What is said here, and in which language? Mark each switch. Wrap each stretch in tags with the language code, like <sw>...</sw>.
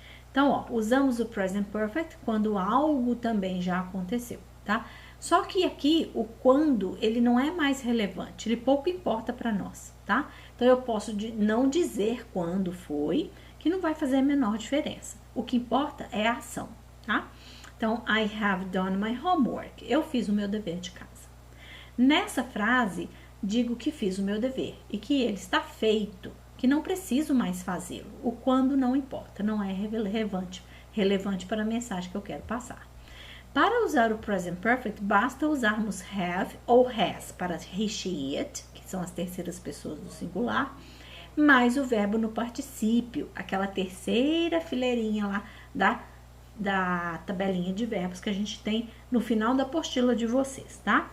<pt>Então, ó, usamos o Present Perfect quando algo também já aconteceu, tá? Só que aqui, o quando, ele não é mais relevante, ele pouco importa para nós, tá? Então, eu posso não dizer quando foi, que não vai fazer a menor diferença. O que importa é a ação, tá? Então,</pt> <en>I have done my homework.</en> <pt>Eu fiz o meu dever de casa. Nessa frase, digo que fiz o meu dever e que ele está feito, que não preciso mais fazê-lo. O quando não importa, não é relevante para a mensagem que eu quero passar. Para usar o Present Perfect, basta usarmos have ou has para he, she, it, que são as terceiras pessoas do singular, mais o verbo no particípio, aquela terceira fileirinha lá da tabelinha de verbos que a gente tem no final da apostila de vocês, tá?</pt>